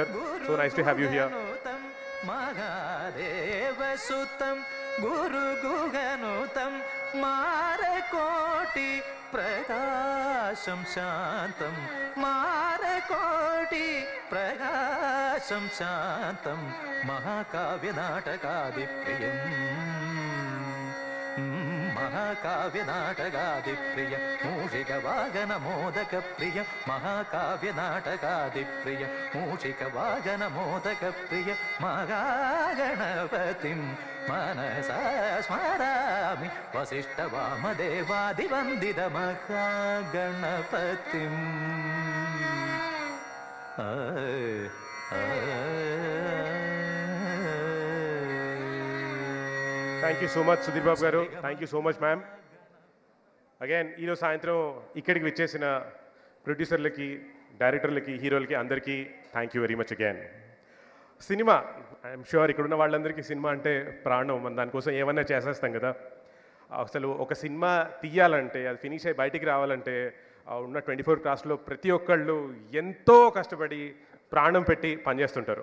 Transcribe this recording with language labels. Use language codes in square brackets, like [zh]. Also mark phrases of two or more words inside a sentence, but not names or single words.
[en] So nice to have you here. [sa] महादेवसुतं गुरुगुहनुतं मारकोटि प्रकाशं शान्तं मारकोटि प्रकाशं शान्तं महाकाव्यनाटकादिप्रिय मूषिकवागनमोदकप्रिय महाकाव्यनाटकादिप्रिय मूषिकवागनमोदकप्रिय महागणपतिं मनसा स्मरामि वसिष्ठवामदेवादिवन्दित महागणपतिं [en] Thank you so much Sudhir Babu garu. Thank you so much ma'am. [te] Again ఈరోజు సాయంత్రం ఇక్కడికి విచ్చేసిన ప్రొడ్యూసర్లకి డైరెక్టర్లకి హీరోలకి అందరికీ [en] thank you very much again. [te] సినిమా [en] I'm sure [te] ఇక్కడున్న వాళ్ళందరికీ సినిమా అంటే ప్రాణం. మనం దానికోసం ఏమన్నా చేసేస్తాం కదా. అసలు ఒక సినిమా తీయాలంటే అది ఫినిష్ అయ్యి బయటికి రావాలంటే ఉన్న 24 క్రాఫ్ట్స్లో ప్రతి ఒక్కళ్ళు ఎంతో కష్టపడి ప్రాణం పెట్టి పనిచేస్తుంటారు.